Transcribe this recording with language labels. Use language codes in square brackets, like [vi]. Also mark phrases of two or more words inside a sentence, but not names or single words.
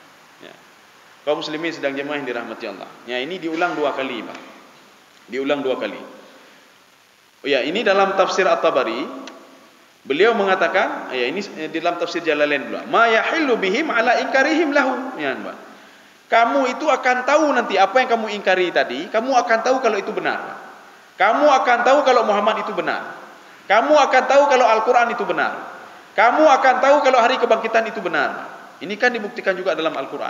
[id] Kaum muslimin sedang jemaah yang dirahmati Allah. Ya, ini diulang 2 kali, Pak. Diulang 2 kali. Oh ya, ini dalam tafsir At-Tabari, beliau mengatakan, ya ini di dalam tafsir Jalalain pula, [ar] ما يحل بهم على إنكارهم له. Ya, [id] Pak. Kamu itu akan tahu nanti apa yang kamu ingkari tadi, kamu akan tahu kalau itu benar. Kamu akan tahu kalau Muhammad itu benar. Kamu akan tahu kalau Al-Quran itu benar. Kamu akan tahu kalau hari kebangkitan itu benar. Ini kan dibuktikan juga dalam Al-Quran.